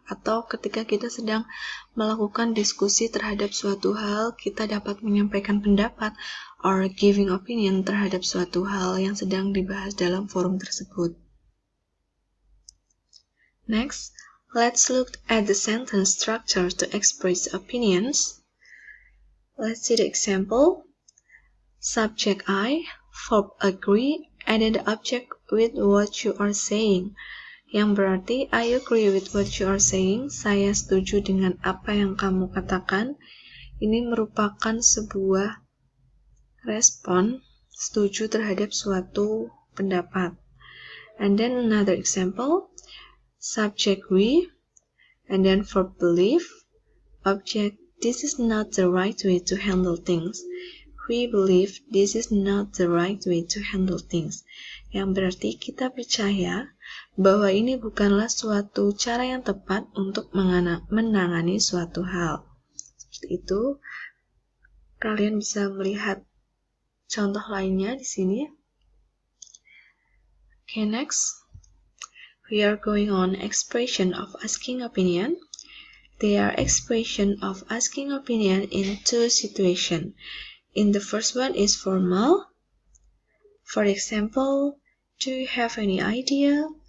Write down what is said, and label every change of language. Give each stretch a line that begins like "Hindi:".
Indonesian: Atau ketika kita sedang melakukan diskusi terhadap suatu hal, kita dapat menyampaikan pendapat or giving opinion terhadap suatu hal yang sedang dibahas dalam forum tersebut.
English: Next, let's look at the sentence structure to express opinions. Let's see the example. Subject I, verb agree, and then the object with what you are saying.
Indonesian: Yang berarti,
English: I agree with what you are saying.
Indonesian: Saya setuju dengan apa yang kamu katakan. Ini merupakan sebuah respon setuju terhadap suatu pendapat.
English: And then another example. Subject we, and then verb believe, object this is not the right way to handle things. We believe this is not the right way to handle things.
Indonesian: Yang berarti kita percaya bahwa ini bukanlah suatu cara yang tepat untuk menangani suatu hal. Seperti itu. Kalian bisa melihat contoh lainnya di sini.
English: Okay, next. We are going on expression of asking opinion. They are expression of asking opinion in two situations. In the first one is formal. For example, do you have any idea?